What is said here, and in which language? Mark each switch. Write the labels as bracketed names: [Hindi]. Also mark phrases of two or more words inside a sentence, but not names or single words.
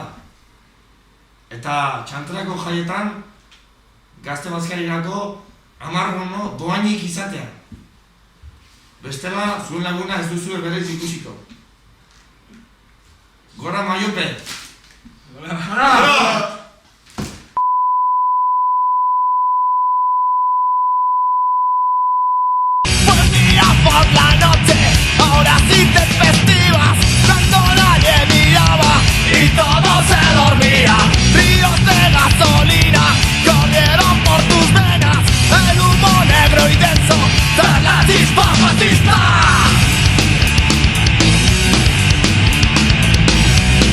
[Basque] Eta txantrako jaietan, gazte bazkarirako 10 doainik izatea. Bestela, zuen laguna ez duzu berez ikusiko. Gora Maiope! Gora! [Spanish] Por la noche, horas intempestivas, cuando nadie miraba y todo se dormía. Ríos de gasolina corrieron por tus venas, el humo negro y denso tras la chispa fascista.